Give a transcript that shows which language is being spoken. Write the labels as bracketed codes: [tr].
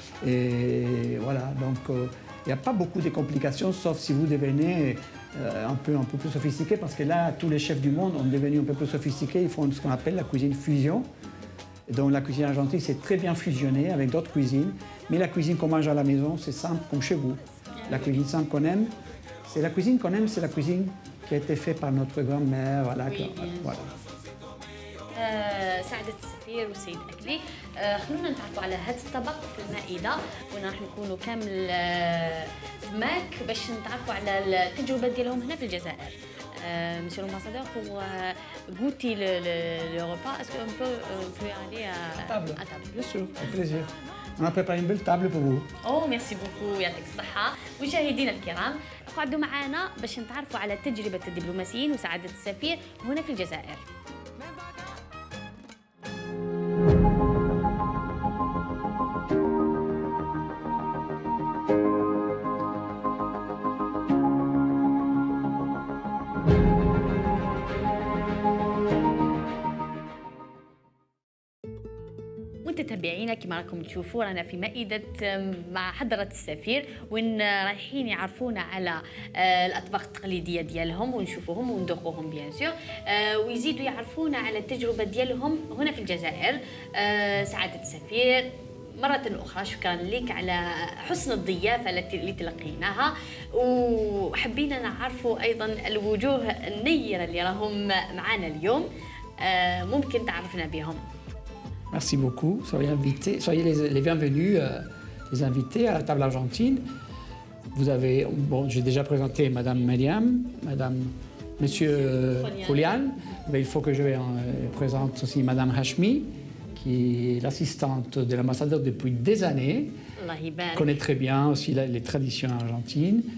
[fr] Et voilà, donc il n'y a pas beaucoup de complications, sauf si vous devenez un peu plus sophistiqué, parce que là, tous les chefs du monde ont devenu un peu plus sophistiqués. Ils font ce qu'on appelle la cuisine fusion. Donc la cuisine argentine, c'est très bien fusionné avec d'autres cuisines. Mais la cuisine qu'on mange à la maison, c'est simple comme chez vous. La cuisine simple qu'on aime, c'est la cuisine qui a été faite par notre grand-mère. Voilà, voilà. [ar] سعادة السفير والسيد أكلي، خلونا نتعرفوا على هذا الطبق في المائدة، وين راح نكونوا كامل معك باش نتعرفوا على التجربة ديالهم هنا في الجزائر. [fr] Monsieur l'ambassadeur, pour goûter le repas, est-ce qu'on peut aller à table? Bien sûr, avec plaisir. On a préparé une belle table pour vous. Oh, merci beaucoup، [ar] يعطيك الصحة. مشاهدينا الكرام، اقعدوا معنا باش نتعرفوا على تجربة الدبلوماسيين وسعادة السفير هنا في الجزائر. متابعينا كما راكم تشوفوا رانا في مائدة مع حضرة السفير، وين رايحين يعرفونا على الأطباق التقليدية ديالهم ونشوفوهم وندوقوهم [fr] بيان سور، [ar] ويزيدوا يعرفونا على التجربة ديالهم هنا في الجزائر. سعادة السفير، مرة أخرى شكرا لك على حسن الضيافة اللي تلقيناها، وحبينا نعرفوا أيضا الوجوه النيرة اللي راهم معنا اليوم، ممكن تعرفنا بهم؟ [fr] Merci beaucoup. Soyez les bienvenus, les invités à la table argentine. Vous avez, bon, j'ai déjà présenté Madame Mariam, Monsieur Julian, mais il faut que je présente aussi Madame Hashmi, qui est l'assistante de l'ambassadeur depuis des années, connaît très bien aussi les traditions argentines.